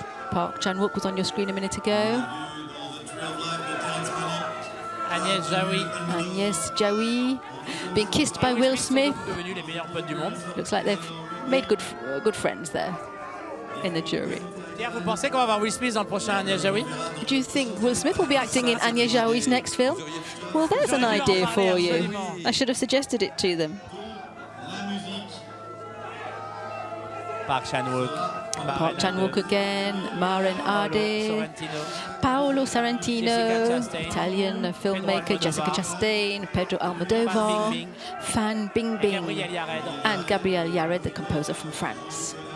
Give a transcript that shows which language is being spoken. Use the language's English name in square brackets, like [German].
[English] Park Chan-wook was on your screen a minute ago. Agnès Jaoui being kissed by Will Smith. Looks like they've made good friends there in the jury. [French] Pierre, vous pensez qu'on va avoir Will Smith dans le prochain Agnès Jaoui? [English] Do you think Will Smith will be acting in Agnès Jaoui's next film? Well, there's an idea for you. I should have suggested it to them. Park Chan-wook. Park Chan-wook again, Maren Ardè, Paolo Sorrentino, Italian filmmaker Jessica Chastain, Pedro Almodovar, Fan Bingbing, and Gabriel Yared, the composer from France.